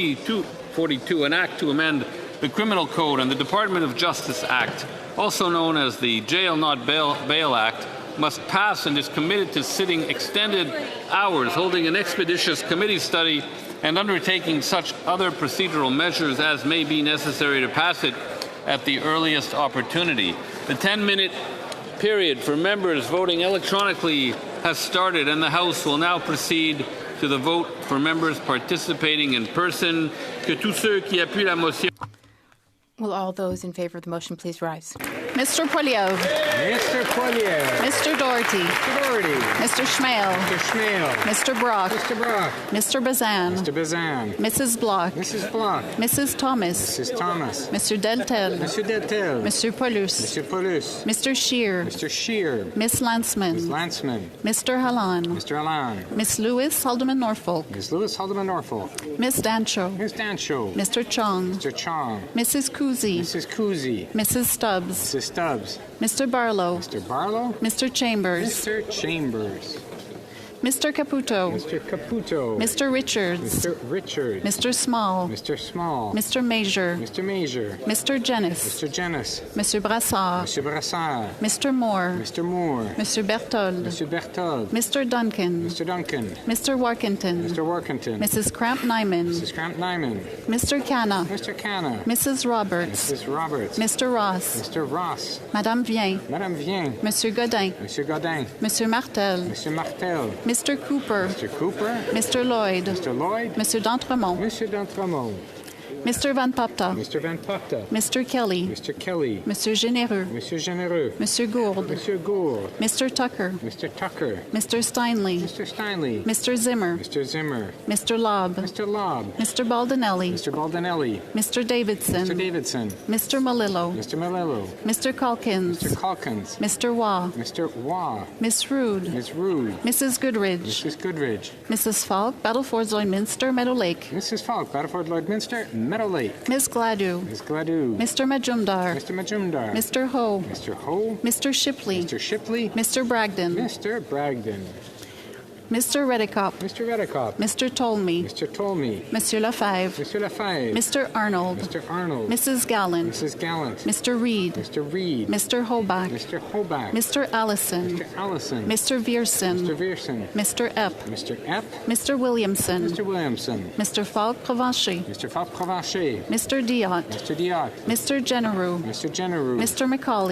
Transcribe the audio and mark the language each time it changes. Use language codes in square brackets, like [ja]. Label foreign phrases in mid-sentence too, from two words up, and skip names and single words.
[en] C-242, an act to amend the Criminal Code and the Department of Justice Act, also known as the Jail Not Bail Act, must pass and is committed to sitting extended hours, holding an expeditious committee study, and undertaking such other procedural measures as may be necessary to pass it at the earliest opportunity. The 10-minute period for members voting electronically has started, and the House will now proceed to the vote for members participating in person. [fr] Que tous ceux qui appuient la motion. [en] Will all those in favour of the motion please rise? Mr. Poilievre. Mr. Poilievre. Mr. Doherty. Mr. Doherty. Mr. Schmale. Mr. Schmale. Mr. Brock. Mr. Brock. Mr. Bazan. Mr. Bazan. Mrs. Block. Mrs. Block. Mrs. Thomas. Mrs. Thomas. Mr. Deltel. Mr. Deltel. Mr. Paulus. Mr. Paulus. Mr. Scheer. Mr. Scheer. Miss Landsman. Ms. Landsman. Mr. Hallan. Mr. Hallan. Miss Lewis Haldeman Norfolk. Ms. Lewis Haldeman Norfolk. Miss Dancho. Ms. Dancho. Mr. Chong. Mr. Chong. Mrs. Kuzi. Mrs. Kuzi. Mrs. Stubbs. Mrs. Stubbs. Mr. Barlow. Mr. Barlow. Mr. Chambers. Mr. Chambers. Mr. Caputo. Mr. Caputo. Mr. Richards. Mr. Richards. Mr. Small. Mr. Small. Mr. Major. Mr. Major. Mr. Jenis. Mr. Jenis. Mr. Brassard. Mr. Brassard. Mr. Moore. Mr. Moore. Mr. Berthold. Mr. Berthold. Mr. Duncan. Mr. Duncan. Mr. Warkentin. Mr. Warkentin. Mrs. Cramp-Nyman. Mrs. Cramp-Nyman. Mr. Canna. Mr. Canna. Mrs. Roberts. Mrs. Roberts. Mr. Ross. Mr. Ross. Madame Vien. Madame Vien. Monsieur Godin. Monsieur Godin. Monsieur Martel. Monsieur Martel. Mr. Cooper. Mr. Cooper. Mr. Lloyd. Mr. Lloyd. Monsieur d'Entremont. Monsieur d'Entremont. Mr. Van Popta. Mr. Van Popta. Mr. Kelly. Mr. Kelly. Monsieur Généreux. Monsieur Généreux. Monsieur Gould. Monsieur Gould. Mr. Tucker. Mr. Tucker. Mr. Steinley. Mr. Steinley. Mr. Zimmer. Mr. Zimmer. Mr. Lobb. Mr. Lobb. Mr. Baldinelli. Mr. Baldinelli. Mr. Davidson. Mr. Davidson. Mr. Malillo. Mr. Malillo. Mr. Calkins. Mr. Calkins. Mr. Waugh. Mr. Waugh. Miss Rood. Ms. Rood. Mrs. Goodridge. Mrs. Goodridge. Mrs. Falk, Battleford Lloydminster, Meadow Lake. Mrs. Falk, Battleford Lloydminster, Meadow Lake. Miss Gladue. Ms. Gladue. Mr. Majumdar. Mr. Majumdar. Mr. Ho. Mr. Ho. Mr. Shipley. Mr. Shipley. Mr. Bragdon. Mr. Bragdon. Mr. Redicop. Mr. Redicop. Mr. Tolmy. Mr. Tolmy. Monsieur Lefebvre. Mr. Lefebvre. Mr. Arnold. Mr. Arnold. Mrs. Gallant. Mrs. Gallant. Mr. Reed. Mr. Reed. Mr. Hoback. Mr. Hoback. Mr. Allison. Mr. Allison. Mr. Vierson. Mr. Vierson. Mr. Epp. Mr. Epp. Mr. Williamson. Mr. Williamson. Mr. Falk Provencher. Mr. Falk Provencher. Mr. Diot. Mr. Diot. Mr. Generou. Mr. Generou. Mr. Macaulay.